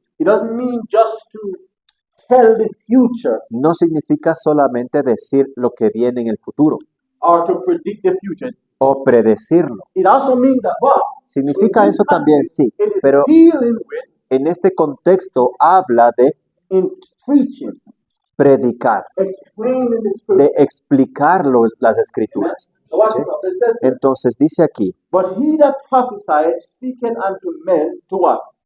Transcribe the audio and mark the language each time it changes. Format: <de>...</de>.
<en>It doesn't mean just to tell the future</en> <es>No significa solamente decir lo que viene en el futuro</es> <en>or to predict the future.</en> <es>o predecirlo.</es> <en>It also means that, but</en> <es>Significa eso también, sí,</es> <en>it is</en> <es>pero</es> <en>dealing with</en> <es>en este contexto habla de</es> <en>in preaching,</en> <es>predicar,</es> <en>explaining the</en> <es>de</es> <en>scripture.</en> <es>explicar las escrituras.</es> <en>So watch</en> <es>Sí.</es> <en>it. It says,</en> <es>Entonces dice aquí,</es> <en>but he that prophesieth speaketh unto men to what?</en>